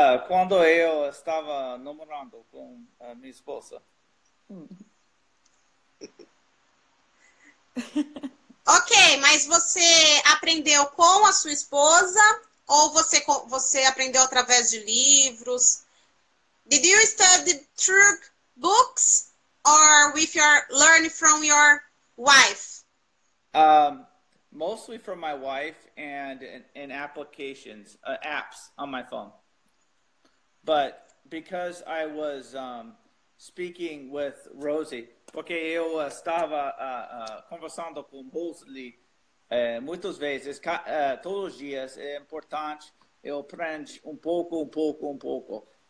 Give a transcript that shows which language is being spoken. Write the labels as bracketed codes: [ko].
[pt] Quando eu estava namorando com a minha esposa. Ok, mas você aprendeu com a sua esposa ou você aprendeu através de livros? [en] Did you study through books or learn from your wife? Mostly from my wife and in applications, apps on my phone. But because I was speaking with Rosie, [pt] porque eu estava conversando com Rosie muitas vezes, todos os dias, é importante eu aprendo um pouco.